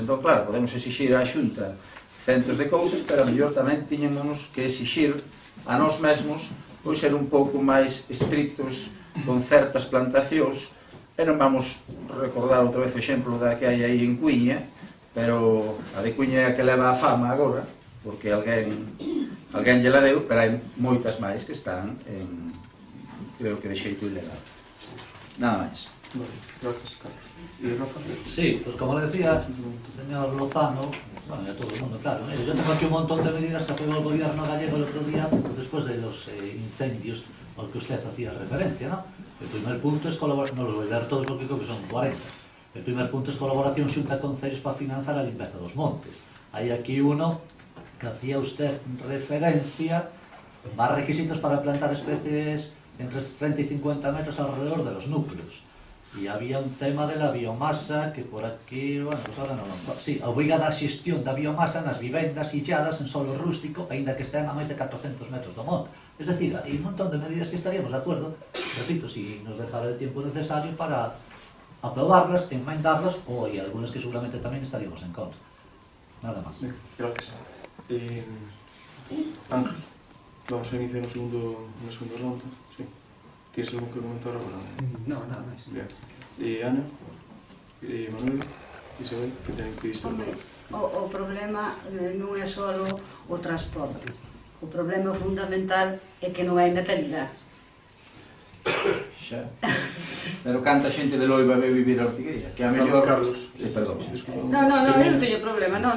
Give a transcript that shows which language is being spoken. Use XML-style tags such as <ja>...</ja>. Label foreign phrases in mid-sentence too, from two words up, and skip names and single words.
<gl>Entón, claro, podemos exixir á Xunta centos de cousas, pero a mellor tamén tiñemos que exixir a nós mesmos pois ser un pouco máis estrictos con certas plantacións, e non vamos recordar outra vez o exemplo da que hai aí en Cuiña, pero a de Cuiña é a que leva a fama agora, porque alguén lle la deu, pero hai moitas máis que están en, creo que de xeito ilegal. Nada máis.</gl> <es>Gracias, Carlos. ¿Y Rafa? Sí, pues como le decía el señor Lozano, bueno, y a todo el mundo, claro, yo tengo aquí un montón de medidas que aprobó el gobierno gallego el otro día, después de los incendios al que usted hacía referencia, ¿no? El primer punto es colaborar, no los voy a leer todos porque creo que son 40. El primer punto es colaboración Xunta Concellos para financiar la limpieza</es> <gl>dos montes.</gl> <es>Hay aquí uno que hacía usted referencia, más requisitos para plantar especies entre 30 y 50 metros alrededor de los núcleos. Y había un tema de la biomasa que por aquí, bueno, pues ahora non.</es> <gl>Sí, obriga a xestión da biomasa nas vivendas illadas en solo rústico, aínda que estén a máis de 400 metros do monte.</gl> <es>Es decir, hai un montón de medidas que estaríamos de acuerdo, repito, si nos dejara el tiempo necesario para aprobarlas, enmendarlas, o hay algunas que seguramente también estaríamos en contra. Nada más. Gracias.</es> <gl>Ángel, vamos a iniciar na segunda ronda. Sí.</gl> <es>Tienes algo que comentar agora?</es> <gl>No, nada máis.</gl> <es>Bien. Ana, Manuel, Isabel, que tenéis que ir.</es> <gl>Home, o problema non é só o transporte. O problema fundamental é que non hai natalidade. Xa. Pero canta xente de Loiba ve vivir a Ortigueira, que a mellor... Carlos. Perdón. No, eu non teño problema, no.</gl>